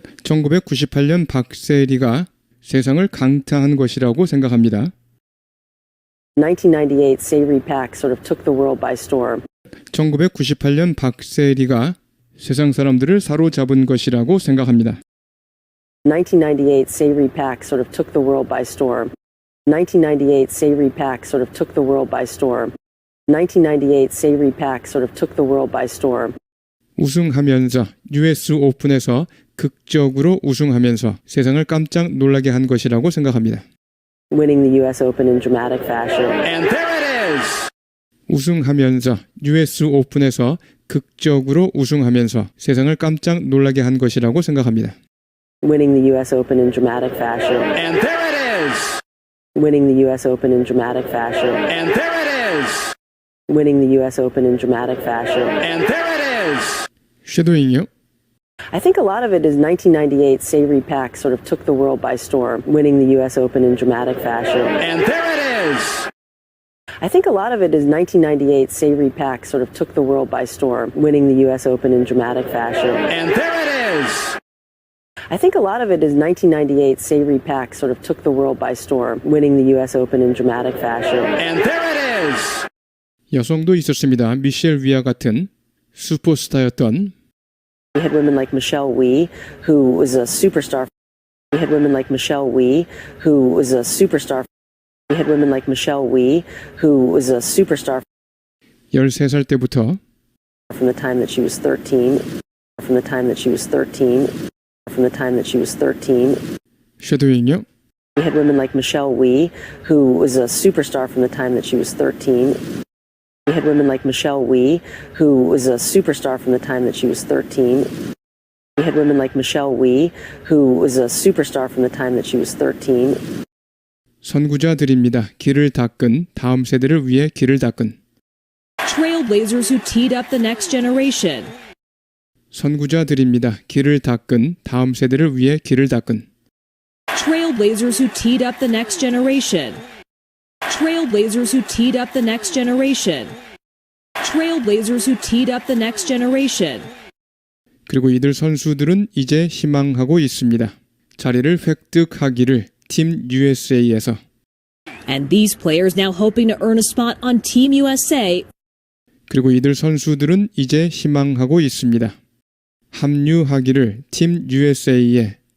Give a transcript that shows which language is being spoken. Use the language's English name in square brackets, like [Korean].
[Korean] 1998년 박세리가 세상을 강타한 것이라고 생각합니다. [English] 1998 Sayri Pak sort of took the world by storm. 1998년 박세리가 세상 사람들을 사로잡은 것이라고 생각합니다. 1998 Sayri Pak sort of took the world by storm. 1998 Sayri Pak sort of took the world by storm. 1998 Sayri Pak sort of took the world by storm. [Korean] 우승하면서 US 오픈에서 극적으로 우승하면서 세상을 깜짝 놀라게 한 것이라고 생각합니다. [English] Winning the US Open in dramatic fashion. And there it is. [Korean] 우승하면서 US 오픈에서 극적으로 우승하면서 세상을 깜짝 놀라게 한 것이라고 생각합니다. [English] Winning the US Open in dramatic fashion. And there it is. Winning the US Open in dramatic fashion. And there it is. Winning the US Open in dramatic fashion. And there it is. [Korean] 쉐도잉요. [English] I think a lot of it is 1998 Sayri Pak sort of took the world by storm, winning the US Open in dramatic fashion. And there it is. I think a lot of it is 1998 Sayri Pak sort of took the world by storm, winning the US Open in dramatic fashion. And there it is. I think a lot of it is 1998 Sayri Pak sort of took the world by storm, winning the US Open in dramatic fashion. And there it is. [Korean] 여성도 있었습니다. 미셸 위아 같은 슈퍼스타였던 [English] We had women like Michelle Wie, who was a superstar. We had women like Michelle Wie, who was a superstar. We had women like Michelle Wie, who was a superstar [Korean] 13살 때부터 [English] from the time that she was 13. From the time that she was 13. From the time that she was 13. [Korean] 쉐도잉요. [English] We had women like Michelle Wie, who was a superstar from the time that she was 13. We had women like Michelle Wie, who was a superstar from the time that she was 13. We had women like Michelle Wie, who was a superstar from the time that she was 13. [Korean] 선구자들입니다. 길을 닦은 다음 세대를 위해 길을 닦은 [English] Trailblazers who teed up the next generation. [Korean] 선구자들입니다. 길을 닦은 다음 세대를 위해 길을 닦은 [English] Trailblazers who teed up the next generation. Trailblazers who teed up the next generation. Trailblazers who teed up the next generation. [Korean] 그리고 이들 선수들은 이제 희망하고 있습니다. 자리를 획득하기를 팀 USA에서 [English] And these players now hoping to earn a spot on Team USA. [Korean] 그리고 이들 선수들은 이제 희망하고 있습니다. 합류하기를 팀 USA에